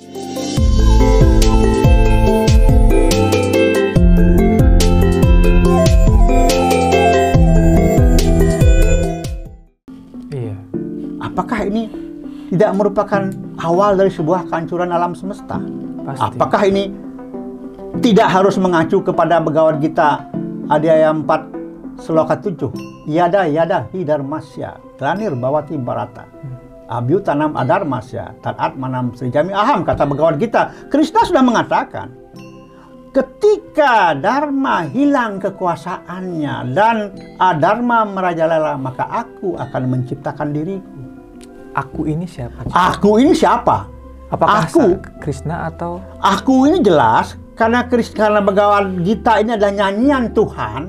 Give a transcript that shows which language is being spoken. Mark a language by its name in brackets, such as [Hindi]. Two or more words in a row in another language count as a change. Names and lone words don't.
[Indonesian] Apakah ini tidak merupakan awal dari sebuah kehancuran alam semesta? Pasti. Apakah ini tidak harus mengacu kepada Bhagavad Gita Adhyaya 4 Sloka 7? [Sanskrit] Yada hi dharmasya glanir bhavati bharata abhyutanam adharmasya tat manam srijami aham, kata Bhagavad Gita. [Indonesian] Krishna sudah mengatakan, ketika Dharma hilang kekuasaannya dan adharma merajalela, maka aku akan menciptakan diriku. Aku ini siapa? Aku ini siapa? Apakah aku Krishna atau? Aku ini jelas karena Bhagavad Gita ini adalah nyanyian Tuhan.